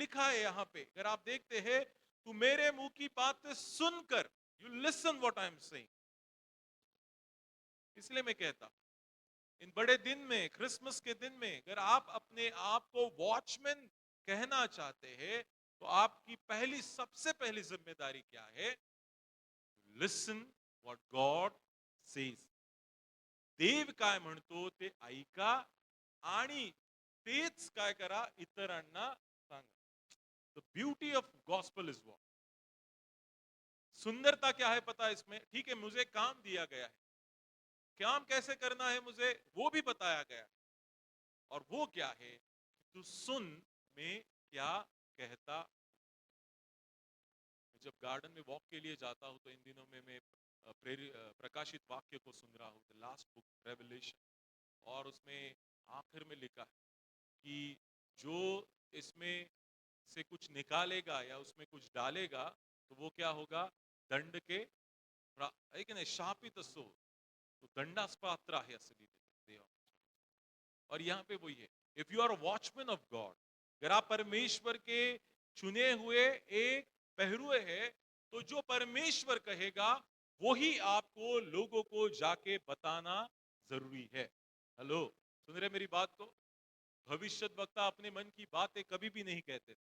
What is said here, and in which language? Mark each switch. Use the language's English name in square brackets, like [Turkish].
[Hindi] लिखा है यहां पे, अगर आप देखते हैं, तू मेरे मुंह की बातें सुनकर, [English] You listen what I am saying. [Hindi] इसलिए मैं कहता, इन बड़े दिन में, क्रिसमस के दिन में, अगर आप अपने आप को वॉचमैन कहना चाहते हैं, तो आपकी पहली, सबसे पहली जिम्मेदारी क्या है? [English] Listen what God says. [Marathi] देव काय म्हणतो ते ऐका, आणि तेच काय करा? इतरांना सांगा। [English] The beauty of gospel is what. [Hindi] सुंदरता क्या है पता है इसमें? ठीक है, मुझे काम दिया गया है, काम कैसे करना है मुझे वो भी बताया गया है। और वो क्या है? तू सुन मैं क्या कहता। जब गार्डन में वॉक के लिए जाता हूं, तो इन दिनों में मैं प्रकाशित वाक्य को सुन रहा हूं, द लास्ट बुक रेवलेशन। और उसमें आखिर में लिखा है कि जो इसमें से कुछ निकालेगा या उसमें कुछ डालेगा तो वो क्या होगा? [Marathi] दंड के है की नाही? शापित असो तो दंडास पात्र आहे असं लिहिलेलं देवा. [Hindi] और यहाँ पे वही है, [English] if you are watchman of God, [Hindi] अगर आप परमेश्वर के चुने हुए एक पहरुए हैं, तो जो परमेश्वर कहेगा वही आपको लोगों को जाके बताना जरूरी है. हेलो, सुन रहे मेरी बात को? भविष्य वक्ता अपने मन की बातें कभी भी नहीं कहते.